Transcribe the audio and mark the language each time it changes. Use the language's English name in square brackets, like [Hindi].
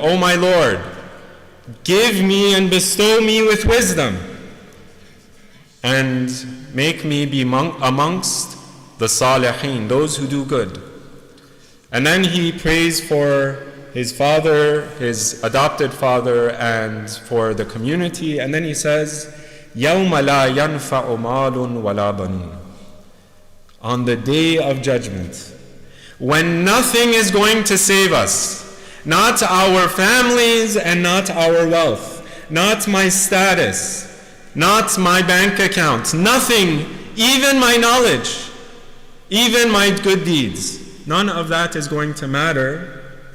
[English] Oh my Lord, give me and bestow me with wisdom and make me be amongst the salihin, those who do good. And then he prays for his father, his adopted father, and for the community. And then he says, [Arabic] يَوْمَ لَا يَنْفَعُ مَالٌ وَلَا بَنُونَ. [English] On the Day of Judgment, when nothing is going to save us, not our families and not our wealth, not my status, not my bank account, nothing, even my knowledge, even my good deeds, none of that is going to matter.